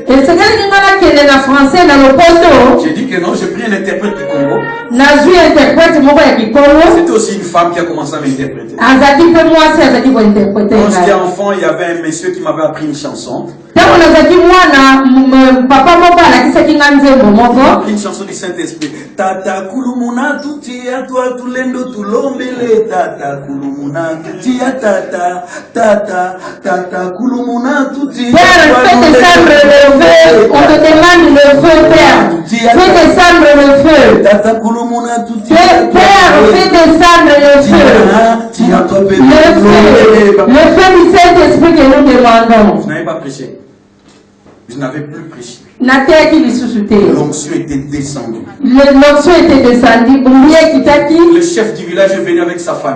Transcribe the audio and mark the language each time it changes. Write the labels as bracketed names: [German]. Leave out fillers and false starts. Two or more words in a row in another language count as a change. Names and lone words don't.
[French] J'ai dit que non, j'ai pris un interprète du Congo. C'était aussi une femme qui a commencé à m'interpréter. Quand j'étais enfant, il y avait un monsieur qui m'avait appris une chanson. Une chanson du Saint-Esprit. [Kongo] Tata kulumuna tutia toi tulendo tulombele tata kulumuna tutia tata tata tata kulumuna tutia. [French] Père, fais descendre le feu. On te demande le feu, Père. Fais descendre le feu. [Kongo] Tata kulumuna tutia. [French] Père, fais descendre le feu. Le feu du Saint-Esprit que nous demandons. Je n'avais pas prêché. Je n'avais plus prêché. L'onction était descendue. L'onction était descendue. Le chef du village est venu avec sa famille.